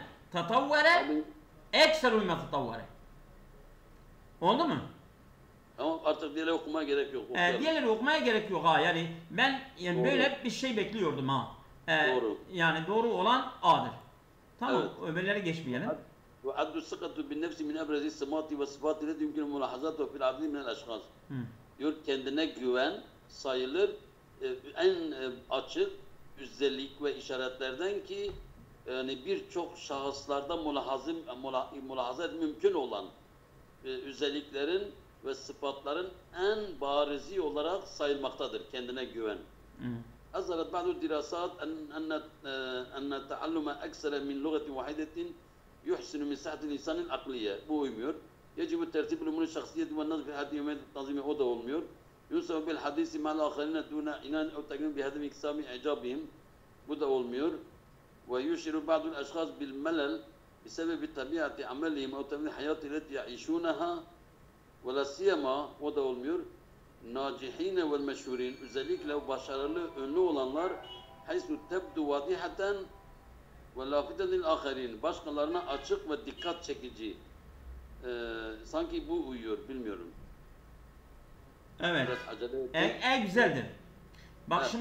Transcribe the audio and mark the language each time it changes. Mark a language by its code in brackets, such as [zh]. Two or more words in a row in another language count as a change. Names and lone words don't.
[ar] تطور أكثر مما تطور. [tr] Oldu mu? Ama artık diğerleri okumaya gerek yok. Diğerleri okumaya gerek yok ha. Yani ben böyle bir şey bekliyordum ha. Doğru. Yani doğru olan A'dır. Tamam. Evet. Öbürleri geçmeyelim. [ar] وعد الثقة بالنفس من أبرز السمات والصفات التي يمكن ملاحظتها في العديد من الأشخاص. [tr] Diyor kendine güven sayılır en açık özellik ve işaretlerden ki yani birçok şahıslarda mülahazat mümkün olan özelliklerin ve sıfatların en barizi olarak sayılmaktadır kendine güven. [ar] أظهرت بعض الدراسات أن تعلم أكثر من لغة واحدة يحسن من صحة الإنسان العقلية. [tr] Bu uymuyor. [ar] يجب ترتيب الأمور الشخصية والنظر في حياة يومية التنظيم. [tr] O da olmuyor. [ar] ينصب بالحديث مع الآخرين دون عنان أو تقييم بهدف إكساب إعجابهم. [tr] Bu da olmuyor. [ar] ويشعر بعض الأشخاص بالملل بسبب طبيعة عملهم أو طبيعة الحياة التي يعيشونها ولا سيما. [tr] O da olmuyor. [ar] الناجحين والمشهورين [tr] özellikle başarılı ünlü olanlar [ar] حيث تبدو واضحة ولافتة للآخرين [tr] başkalarına açık ve dikkat çekici sanki bu uyuyor bilmiyorum. Evet. Güzeldir. Bak evet.